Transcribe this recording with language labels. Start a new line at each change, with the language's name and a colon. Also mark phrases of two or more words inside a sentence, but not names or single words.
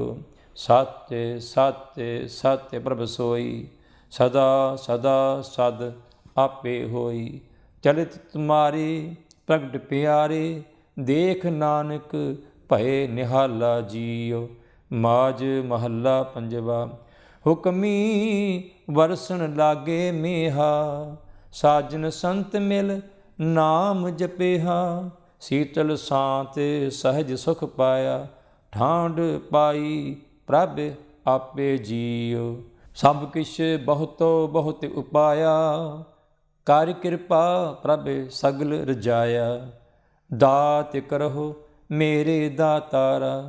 Punjabi: ਸਤਿ ਸਤਿ ਸਤਿ ਪ੍ਰਭ ਸੋਈ, ਸਦਾ ਸਦਾ ਸਦ ਆਪੇ ਹੋਈ। ਚਲਿਤ ਤੁਮ੍ਹਾਰੇ ਪ੍ਰਗਟ ਪਿਆਰੇ, ਦੇਖ ਨਾਨਕ ਭਯ ਨਿਹਾਲਾ ਜੀਉ। ਮਾਝ ਮਹਲਾ ਪੰਜਵਾ। ਹੁਕਮੀ ਵਰਸਨ ਲਾਗੇ ਮੇਹਾ, ਸਾਜਨ ਸੰਤ ਮਿਲ ਨਾਮ ਜਪੇਹਾ। ਸੀਤਲ ਸਾਂਤ ਸਹਜ ਸੁਖ ਪਾਇਆ। ਠਾਂਡ ਪਾਈ ਪ੍ਰਭ ਆਪੇ ਜੀਉ। ਸਭ ਕਿਛ ਬਹੁਤੋ ਬਹੁਤ ਉਪਾਇਆ। ਕਰ ਕਿਰਪਾ ਪ੍ਰਭ ਸਗਲ ਰਜਾਇਆ। ਦਾਤ ਕਰਹੁ ਮੇਰੇ ਦਾਤਾਰਾ।